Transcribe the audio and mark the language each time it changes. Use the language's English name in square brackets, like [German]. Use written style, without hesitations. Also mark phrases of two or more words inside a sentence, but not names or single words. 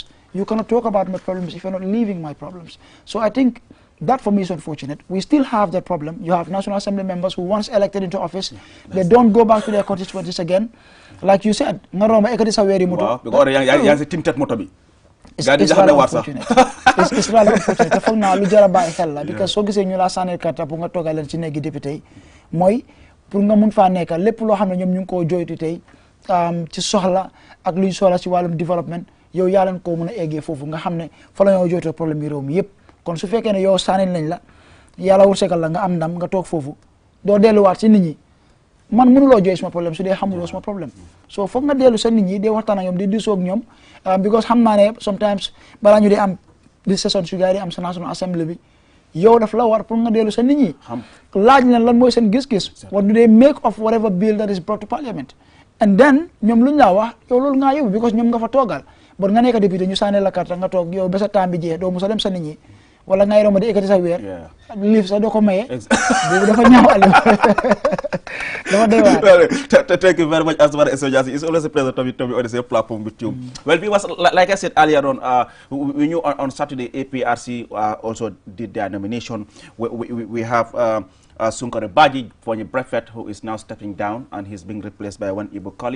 [English] You cannot talk about my problems if you're not living my problems. So I think that, for me, is unfortunate. We still have that problem. You have National Assembly members who, once elected into office, they don't go back to their constituencies again. Like you said, it's rather unfortunate. It's rather unfortunate. [Wolof] Because so gisee ñu la sanel carte pour nga togal len ci néegi député moy pour nga mun fa nekk lépp loo xam ne ñoom ñu ngi koo joytu tey ci soxla ak luñ soxla ci wàllum développement yow yaa leen koo mën a eggee foofu nga xam ne fa la ñoo joytoo problème yi réew mi yëpp. kon su fekkee ne yow sanel nañ la yàlla wursegal la nga am ndam nga toog foofu doo delluwaat ci nit ñi man mënuloo jooy suma problème su dee xamuloo suma problème so foog nga dellu sa nit ñi dee waxtaan ak ñoom di diisoo ak ñoom because xam naa ne sometimes balaa ñu dee am di session su gars yi am sa [English] National Assembly [Wolof] bi yow daf la war pour nga dellu sa nit ñi laaj leen lan mooy seen gis-gis [English] what do they make of whatever bill that is brought to Parliament [Wolof] and then ñoom luñ laa wax yow loolu ngaa yóbbu because ñoom nga fa toogal bon nga nekk député ñu sànni la carte nga toog yow ba sa temps bi jeex doo musa dem sa nit ñi wala ngay romb di ekkati sa weer liif sax doo ko maye boobu dafa ñaaw Aliou dafa doy waar. [English] Thank you very much, Asmara Esojasi. It's always a pleasure to be on the same platform with you. Well, because like I said earlier on, we knew on Saturday APRC also did their nomination. We have Sunkare Baji for the prefect, who is now stepping down, and he's being replaced by one Ibu Kali.